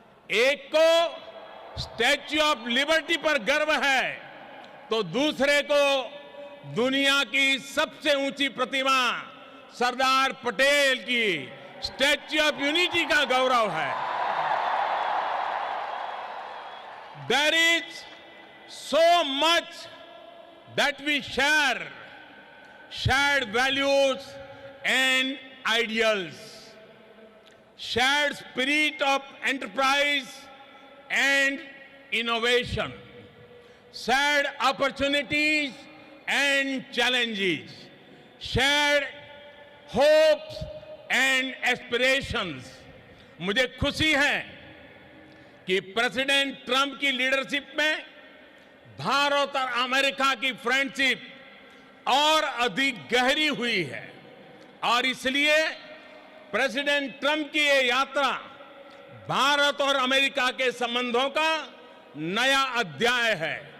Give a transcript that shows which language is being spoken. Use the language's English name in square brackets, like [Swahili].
[Hindi] एक को statue of liberty पर गर्व है तो दूसरे को दुनिया की सबसे ऊंची प्रतिमा सरदार पटेल की स्टैच्यू ऑफ यूनिटी का गौरव है। [English] There is so much that we share, shared values and ideals, shared spirit of enterprise and innovation, shared opportunities and challenges, shared hopes and aspirations. [Hindi] मुझे खुशी है कि प्रेसिडेंट ट्रंप की लीडरशिप में भारत और America की फ्रेंडशिप और अधिक गहरी हुई है और इसलिए प्रेसिडेंट ट्रंप की ये यात्रा भारत और अमेरिका के संबंधों का नया अध्याय है।